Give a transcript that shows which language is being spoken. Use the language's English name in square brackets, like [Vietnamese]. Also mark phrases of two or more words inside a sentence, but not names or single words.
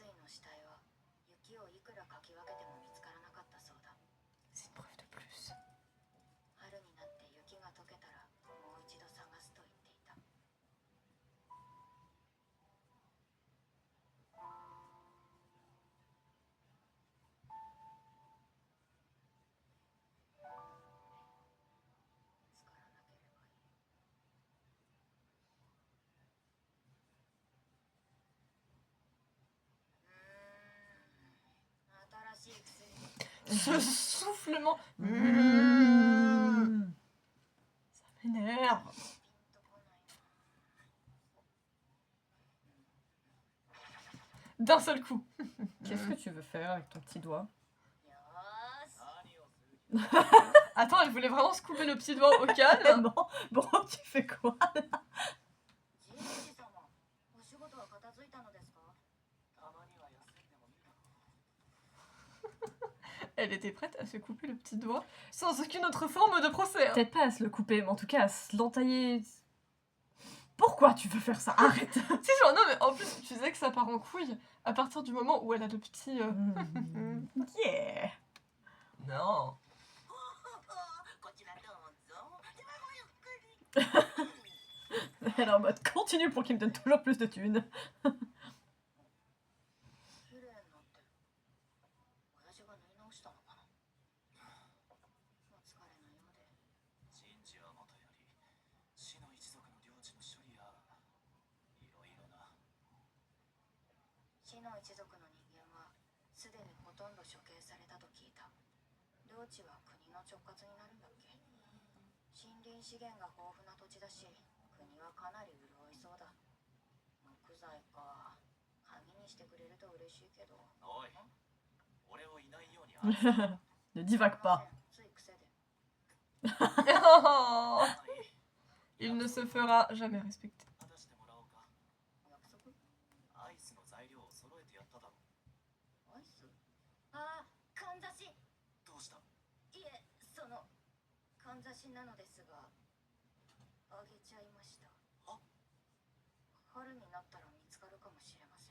[Japanese] 死体は雪をいくらかき分けても見つからなかったそうだ。 [French] C'est une preuve de plus. [Japanese] 春になって雪が溶けたらもう一度探すと言っていた。見つからなければいい。新しい薬 [French] Ce soufflement. Mmh. Ça m'énerve. [Japanese] ピンとこないな。 [French] D'un seul coup. Qu'est-ce que tu veux faire avec ton petit doigt? [Japanese] よーし。何をする気だ [French] Attends, elle voulait vraiment se couper le petit doigt au calme. Bon, tu fais quoi? [Japanese] ジンジ様、お仕事は片付いたのですか？たまには休んでもいいだろ [French] Elle était prête à se couper le petit doigt sans aucune autre forme de procès. Hein. Peut-être pas à se le couper, mais en tout cas à se l'entailler. Pourquoi tu veux faire ça? Arrête! Tu sais, genre, non, mais en plus, tu disais que ça part en couille à partir du moment où elle a le petit. Mmh. Yeah! Non. [Japanese] こちらどうぞ。 [French] Elle est en mode continue pour qu'il me donne toujours plus de thunes. [Japanese] 綺麗になってる。親父が縫い直したのかな。お疲れのようで。人事はもとより死の一族の領地の処理やいろいろな。死の一族の人間はすでにほとんど処刑されたと聞いた。領地は国の直轄になるんだっけ。森林資源が豊富な土地だし、国はかなり潤いそうだ。木材か。鍵にしてくれると嬉しいけど。おい、俺をいないようにあい [French] Ne divague pas. [Japanese] つい癖で。 [French] Il ne se fera jamais respecter. [Japanese] 果たしてもらおうか。約束？アイスの材料を揃えてやっただろ。アイス？ああ、かんざし。どうした？いえ、そのかんざしなのですが、あげちゃいました。あ、春になったら見つかるかもしれません。